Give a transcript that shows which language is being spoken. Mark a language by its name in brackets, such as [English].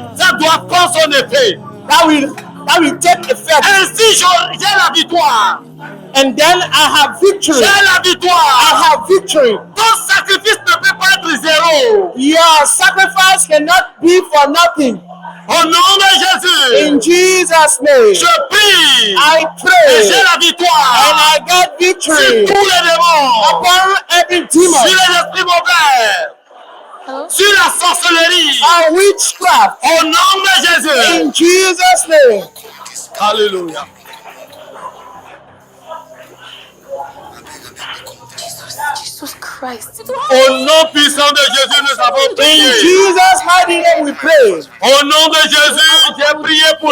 [French] ça doit prendre son effet. [English] That will take effect. [French] Ainsi, j'ai la victoire. [English] And then I have victory. [French] J'ai la victoire. [English] I have victory. [French] Ton sacrifice ne peut pas être zéro. [English] Your sacrifice cannot be for nothing. [French] Au nom de Jésus. [English] In Jesus' name. [French] Je prie. [English] I pray. [French] Et j'ai la victoire. [English] And I get victory. [French] Sur tous les démons. [English] Upon every demon. [French] Sur les esprits mauvais. Sur la sorcellerie. [English] And witchcraft. [French] Au nom de Jésus. [English] In Jesus' name. [French] Alléluia. [English] Jesus Christ. [French] Au nom puissant de Jésus, nous avons prié. [English] In Jesus' mighty name we pray. [French] Au nom de Jésus, j'ai prié pour